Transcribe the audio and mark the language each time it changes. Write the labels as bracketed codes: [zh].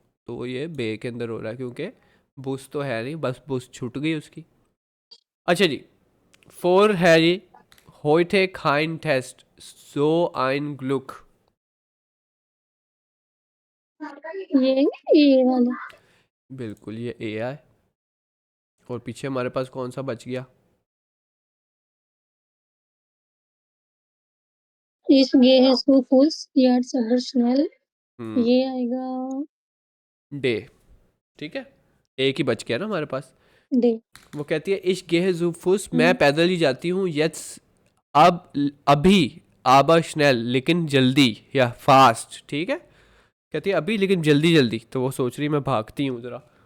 [hi] तो वो ये बे के अंदर हो रहा है, क्योंकि बुस तो है नहीं, बस बुस छूट गई उसकी। अच्छा जी, 4 है जी, होइटे खाइन टेस्ट [de] so ein Glück। [hi] ये ए वाला। बिल्कुल, ये ए है। और पीछे हमारे पास कौन सा बच गया? [de] Ich gehe zu Fuß jetzt aber schnell। हम्म, [hi] ये आएगा डे। ठीक है, एक ही बच गया ना हमारे पास। डे। वो कहती है इश गेह जुफुस, मैं पैदल ही जाती हूँ। यट्स, अब, अभी। आबा स्नेल, लेकिन जल्दी या फास्ट। ठीक है, कहती है अभी लेकिन जल्दी जल्दी, तो वो सोच रही मैं भागती हूँ जरा।